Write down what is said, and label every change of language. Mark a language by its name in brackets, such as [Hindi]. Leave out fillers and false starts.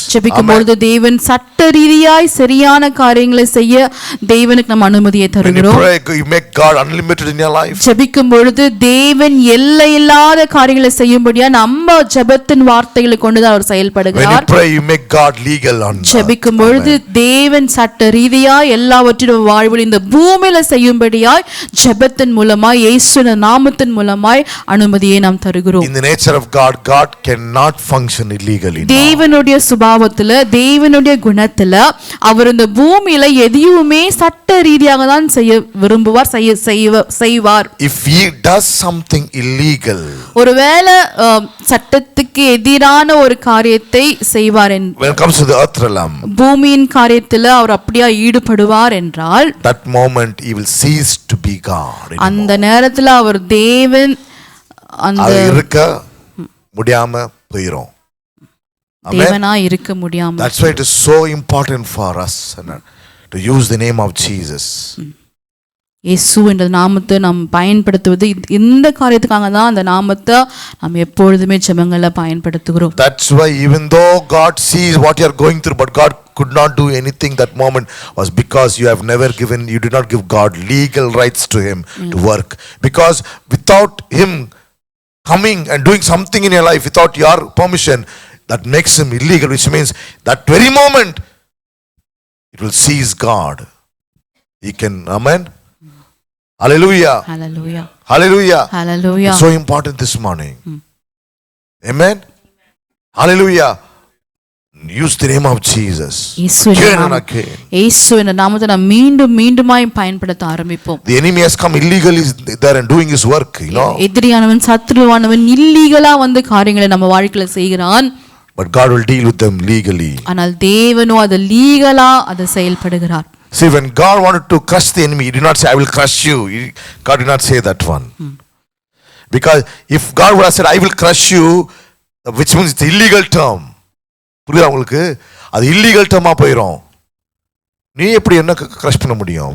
[Tamil] ஜெபிக்கும் பொழுது தேவன் சட்ட ரீதியாய் சரியான காரியங்களை செய்ய தேவனுக்கு நாம் அனுமதியை [English] When you [Tamil] தருகிறோம். [English] pray, you make God unlimited in your life. [Tamil] ஜெபிக்கும் பொழுது தேவன் எல்லை இல்லாத காரியங்களை செய்யும்படியா நம்ம ஜெபத்தின் வார்த்தைகளை கொண்டுதான் அவர் [English] When you [Tamil] செயல்படுகிறார். [English] pray, you make God legal on earth. [Tamil] ஜெபிக்கும் பொழுது தேவன் சட்ட ரீதியாய் எல்லாவற்றிலும் வாழ்வில் இந்த பூமியில செய்யும்படியாய் ஜெபத்தின் மூலமாய் இயேசுவின் நாமத்தின் மூலமாய் அனுமதியை நாம் தருகிறோம். [English] In the nature of God, God cannot function illegally. [Tamil] தேவனுடைய சுபாவத்துல, தேவனுடைய குணத்துல அவர் இந்த பூமியில எதையுமே சட்ட ரீதியாக தான் செய்ய விரும்புவார், செய்வார். [English] If he does something illegal, [Tamil] ஒருவேளை சட்டத்துக்கு எதிரான ஒரு காரியத்தை செய்வார் [English] when it comes to the earth realm, [Tamil] பூமியின் காரியத்துல அவர் அப்படியா ஈடுபடுவார் என்றால் [English] that moment he will cease to be God. [Tamil] அந்த நேரத்துல அவர் தேவன் அந்த இருக்க முடியாம போயிரும். தேவனா இருக்க முடியாம. [English] That's why it is so important for us to use the name of Jesus. [Tamil] இயேசு என்ற நாமத்தை நாம் பயன்படுத்துவது இந்த காரியத்துக்காக தான் அந்த நாமத்தை நாம் எப்பொழுதுமே ஜெபங்களில் பயன்படுத்துகிறோம். [English] That's why even though God sees what you are going through, but God could not do anything that moment, was because you did not give God legal rights to him to work. Because without him coming and doing something in your life without your permission, that makes him illegal, which means that very moment it will cease God. He can, amen. Hallelujah. Hallelujah. Hallelujah. Hallelujah. It's so important this morning. Amen. Hallelujah. Use the name of Jesus. Again and again. [Tamil] இயேசு என்ற நாமத்தை நாம் மீண்டும் மீண்டுமாய் பயன்படுத்த ஆரம்பிப்போம். [English] The enemy has come illegally there and doing his work, you know. [Tamil] எதிரியானவன் சத்துருவானவன் இல்லீகலா வந்து காரியங்களை நம்ம வாழ்க்கையில செய்கிறான். [English] But God will deal with them legally. [Tamil] ஆனால் தேவனோ அது லீகலா அது செயல்படுகிறார். [English] See, when God wanted to crush the enemy, he did not say, I will crush you. God did not say that one. Because if God would have said, I will crush you, which means it's an illegal term. [Tamil] புரியுதா உங்களுக்கு? அது illegal term-ஆ போயிடும். நீ எப்படி என்ன crush பண்ண முடியும்?